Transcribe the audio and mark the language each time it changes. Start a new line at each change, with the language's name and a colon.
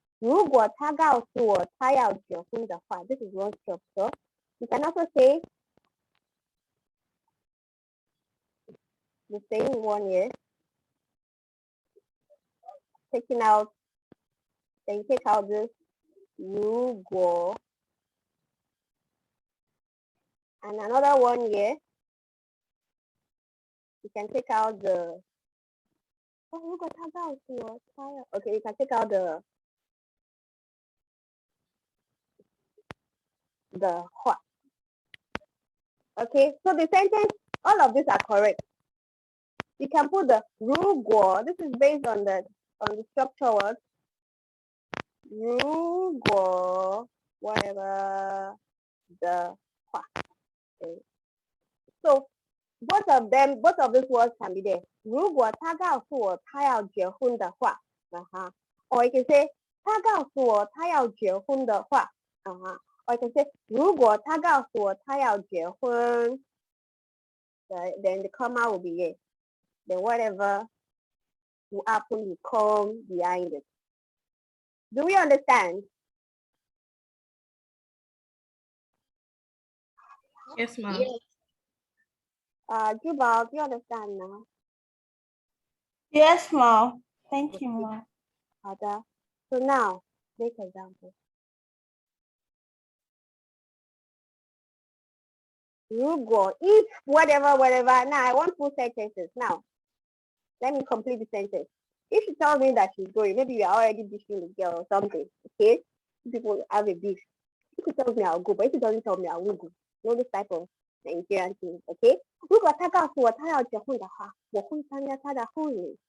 Chinese: 如果他告诉我他要结婚的话,
English: this is one structure. You can also say the same one here. Taking out, then you take out this 如果. And another one here. You can take out the
Chinese: 如果他告诉我他要
English: okay, you can take out the 话. Okay, so the sentence, all of these are correct. You can put the 如果. This is based on the structure word. 如果 whatever the 话. Okay. So both of these words can be there.
Chinese: 如果他告诉我他要结婚的话,
English: or you can say
Chinese: 他告诉我他要结婚的话, or you can say 如果他告诉我他要结婚,
English: then the comma will be here. Then whatever will happen will come behind it. Do we understand? Yes, ma. Jubal, do you understand now? Yes, ma. Thank you, ma. Ada. So now, make example. You go. If whatever. Now I want full sentences. Now, let me complete the sentence. If she tells me that she's going, maybe we are already beefing the girl or something. Okay? People have a beef. If she tells me I'll go, but if she doesn't tell me I won't go. You know this type of Nigerian thing. Okay?
Chinese: 如果他告诉我他要结婚的话，我会参加他的婚礼。